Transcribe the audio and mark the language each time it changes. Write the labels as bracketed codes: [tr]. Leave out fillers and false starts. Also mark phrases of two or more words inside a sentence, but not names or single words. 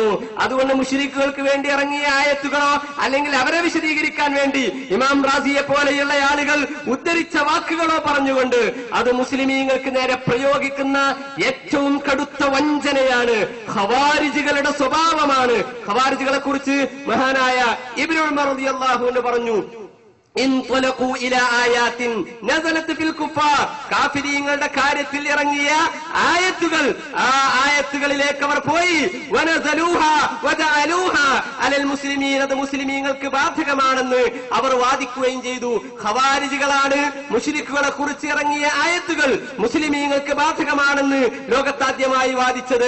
[ml] അതുകൊണ്ട് മുശ്രിക്കുകൾക്ക് വേണ്ടി ഇറങ്ങിയ ആയത്തുകളോ അല്ലെങ്കിൽ അവരെ വിശദീകരിക്കാൻ വേണ്ടി ഇമാം റാസിയെ പോലെയുള്ള ആളുകൾ ഉദ്ധരിച്ച വാക്കുകളോ പറഞ്ഞുകൊണ്ട് അത് മുസ്ലിമീങ്ങൾക്ക് നേരെ പ്രയോഗിക്കുന്ന ഏറ്റവും കടുത്ത വഞ്ചനയാണ്, ഖവാരിജികളുടെ സ്വഭാവമാണ്. ഖവാരിജികളെ കുറിച്ച് മഹാനായ ഇബ്നു ഉമർ [ar] رضي الله عنه [ml] പറഞ്ഞു, [ar] انطلقوا الى آيات نزلت في الكفار, [ml] കാഫിരീങ്ങളുടെ കാര്യത്തിൽ ഇറങ്ങിയ ആയത്തുകൾ, ആ ആയത്തുകളിലേക്ക് അവർ പോയി. [ar] ونزلوها وجعلوها على المسلمين, [ml] അത് മുസ്ലിമീങ്ങൾക്ക് ബാധകമാണെന്ന് അവർ വാദിക്കുകയും ചെയ്തു. ഖവാരിജികളാണ് മുശ്രിക്കുകളെ കുറിച്ച് ഇറങ്ങിയ ആയത്തുകൾ മുസ്ലിമീങ്ങൾക്ക് ബാധകമാണെന്ന് ലോകത്താദ്യമായി വാദിച്ചത്.